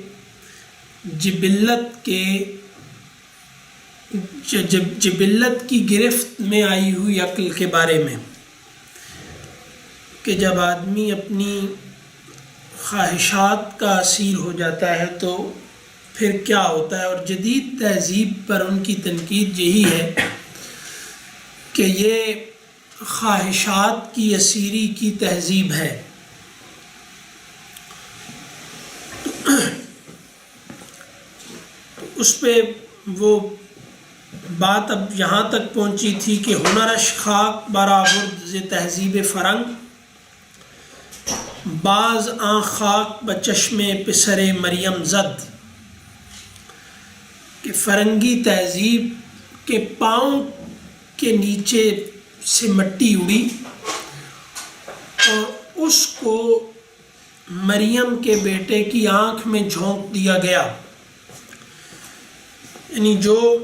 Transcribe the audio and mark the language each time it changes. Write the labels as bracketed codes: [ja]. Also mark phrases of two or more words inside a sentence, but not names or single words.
[ur] جبلت کی گرفت میں آئی ہوئی عقل کے بارے میں، کہ جب آدمی اپنی خواہشات کا اسیر ہو جاتا ہے تو پھر کیا ہوتا ہے، اور جدید تہذیب پر ان کی تنقید یہی ہے کہ یہ خواہشات کی اسیری کی تہذیب ہے۔ اس پہ وہ بات اب یہاں تک پہنچی تھی کہ [fa] ہنرش خاک برآورد ز تہذیب فرنگ، باز آن خاک بچشم پسر مریم زد، [ur] کہ فرنگی تہذیب کے پاؤں کے نیچے سے مٹی اڑی اور اس کو مریم کے بیٹے کی آنکھ میں جھونک دیا گیا، یعنی جو